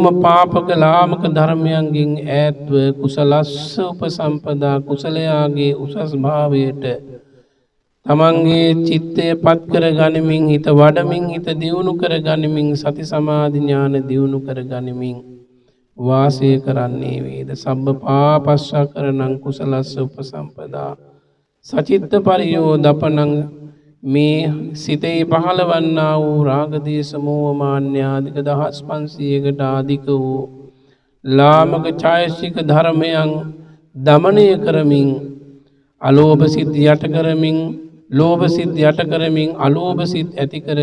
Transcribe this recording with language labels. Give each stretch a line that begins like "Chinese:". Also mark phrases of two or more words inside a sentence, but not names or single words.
Sinhala: පාපක ලාමක ධර්මයන්ගෙන් ඈත්ව
Pali: කුසලස්ස උපසම්පදා
Sinhala: කුසලයාගේ උසස් භාවයට තමන්ගේ චිත්තය පත් කර ගනිමින් හිත වඩමින් හිත දියුණු කර ගනිමින් සති සමාධි ඥාන දියුණු කර ගනිමින් වාසය කරන්නේ වේද
Pali: සබ්බ පාපස්සකරණං කුසලස්ස උපසම්පදා සචිත්ත පරියෝදපනං
Sinhala: මේ සිතේ පහළවන්නා වූ රාග දේශ මොහ මාන්‍ය ආදික 1500කට ආධික වූ ලාමක ඡායසික ධර්මයන් දමනය කරමින් අලෝභ සිත් යට කරමින් ලෝභ සිත් යට කරමින් අලෝභ සිත් ඇති කර